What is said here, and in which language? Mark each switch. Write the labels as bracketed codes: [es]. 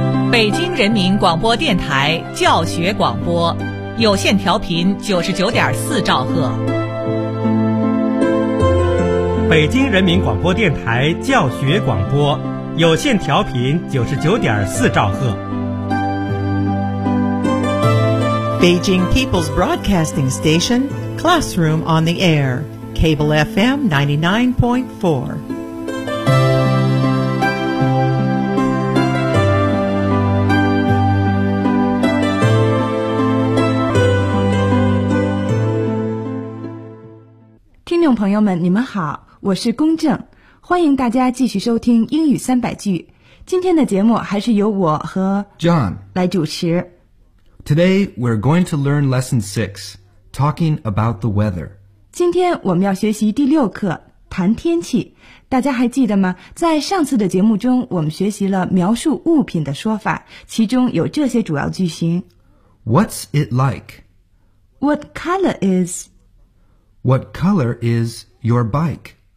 [zh] 北京人民广播电台教学广播，有线调频99.4兆赫。北京人民广播电台教学广播，有线调频99.4兆赫。 [en] Beijing People's Broadcasting Station, Classroom on the Air, Cable FM 99.4. [zh] 朋友们，你们好，我是龚正，欢迎大家继续收听英语三百句。今天的节目还是由我和 John 来主持。 [en] Today we're going to learn lesson 6, talking about the weather. [zh] 今天我们要学习第六课，谈天气。大家还记得吗？在上次的节目中，我们学习了描述物品的说法，其中有这些主要句型。 [en] What's it like? What color is? What color is your bike?